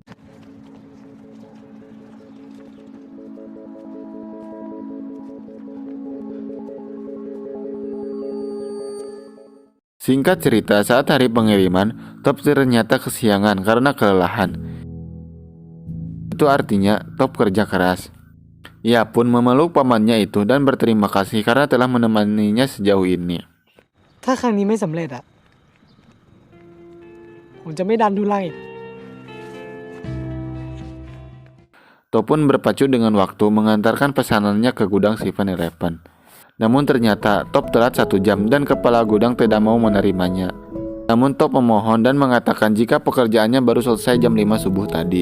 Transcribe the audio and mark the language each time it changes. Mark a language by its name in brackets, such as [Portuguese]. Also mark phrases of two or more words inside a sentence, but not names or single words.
[Indonesian] Singkat cerita, saat hari pengiriman, Top ternyata kesiangan karena kelelahan. Itu artinya Top kerja keras. Ia pun memeluk pamannya itu dan berterima kasih karena telah menemaninya sejauh ini. [Thai] ถ้าครั้งนี้ไม่สำเร็จอะผมจะไม่ดันทุลังอีก [Indonesian] Top pun berpacu dengan waktu mengantarkan pesanannya ke gudang 7-Eleven. Namun ternyata Top telat 1 jam dan kepala gudang tidak mau menerimanya. Namun Top memohon dan mengatakan jika pekerjaannya baru selesai jam 5 subuh tadi.